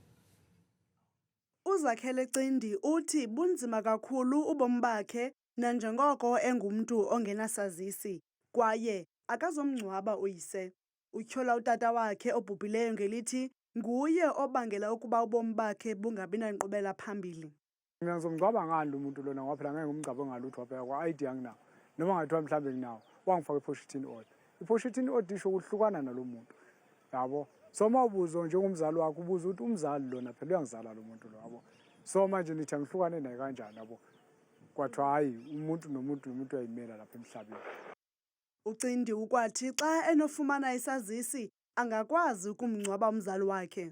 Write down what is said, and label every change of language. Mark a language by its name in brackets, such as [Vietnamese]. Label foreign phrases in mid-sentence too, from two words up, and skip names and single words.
[Xhosa] Uzakhele Cindi uthi bunzima kakhulu ubomi bakhe nanjengoko engumntu ongenasazisi kwaye akazomngcwaba uyise. Utyhola utata wakhe obhubhileyo ngelithi nguye obangela ukuba ubomi bakhe bungabi nankqubela phambili. [Zulu] Mina ngizomngcwaba ngani umuntu lona ngoba phela ngeke ngumngcwabe ngalutho phela kwa-ID anginawo noma ngathiwa mhlawumbe nginawo wangifaka i-position order. I-position order isho ukuhlukana nalo muntu yabo. So mawubuzo njengomzali wakho ubuza ukuthi umzali lona phela uyangizala lo muntu lo yabo. So manje nithi angihlukane naye kanjani yabo. Kwathiwa hayi umuntu nomuntu uyayimela lapha emhlabeni. [Xhosa] Ucindi ukwathi xa enofumana isazisi angakwazi ukumngcwaba umzali wakhe.